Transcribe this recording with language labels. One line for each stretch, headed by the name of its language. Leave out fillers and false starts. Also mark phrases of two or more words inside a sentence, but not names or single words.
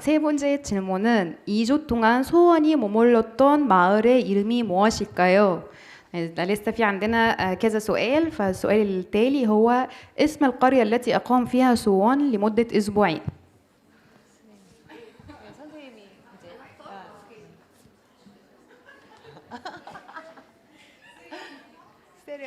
Korean: 세 번째 질문은 2주 동안 소원이 머물렀던 마을의 이름이 무엇일까요?
Arabic: لسه في عندنا كذا سؤال، فالسؤال التالي هو اسم القرية التي أقام فيها سوان لمدة أسبوعين.
Korean: 세령.